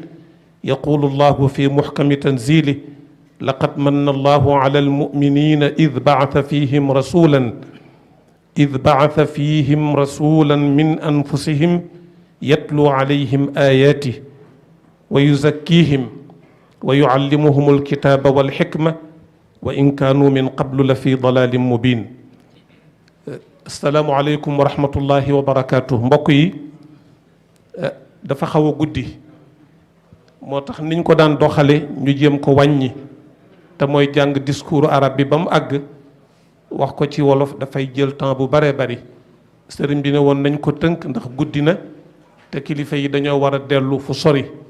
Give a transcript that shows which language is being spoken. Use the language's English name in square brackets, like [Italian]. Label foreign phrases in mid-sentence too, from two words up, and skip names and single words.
[Arabic] يقول الله في محكم تنزيله: لقد من الله على المؤمنين إذ بعث فيهم رسولا من أنفسهم يتلو عليهم آياته ويزكيهم ويعلمهم الكتاب والحكمة وإن كانوا من قبل لفي ضلال مبين. السلام عليكم ورحمة الله وبركاته. [Wolof] mbokk yi dafa xaw a guddi moo tax niñ ko daan doxale ñu jéem ko wàññi te mooy jàng [French] discours arabe [Wolof] bi ba mu àgg wax ko ci wolof dafay jël temps bu bare bari. sëriñ bi ne woon nañ ko tënk ndax guddi na te kilifa yi dañoo war a dellu fu sori.